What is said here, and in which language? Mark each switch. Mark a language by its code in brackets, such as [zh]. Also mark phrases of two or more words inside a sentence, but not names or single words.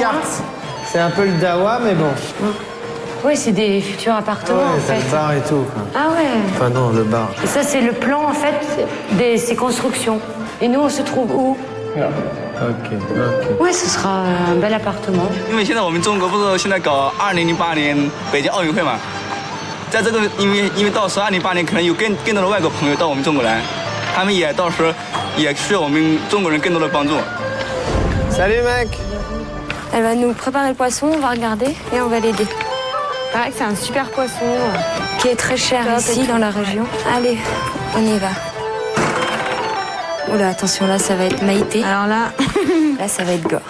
[fr] cartes. C'est un peu le dawa, mais bon. Oui, c'est des futurs appartements en T'as fait. le bar et tout. Quoi. Ah ouais. Enfin non, le bar. Et ça c'est le plan en fait de ces constructions. Et nous on se trouve où? Ok. Ouais, ce sera un bel appartement. [zh] 因为现在我们中国不是现在搞2008年北京奥运会嘛，在这个因为到时候2008年可能有更多的外国朋友到我们中国来，他们也到时候也需要我们中国人更多的帮助。 [fr] Salut mec. Elle va nous préparer le poisson, on va regarder et on va l'aider. Pareil que c'est un super poisson qui est très cher ici dans la région. Allez, on y va. Oula, attention, là ça va être Maïté. Alors là, là ça va être Gore.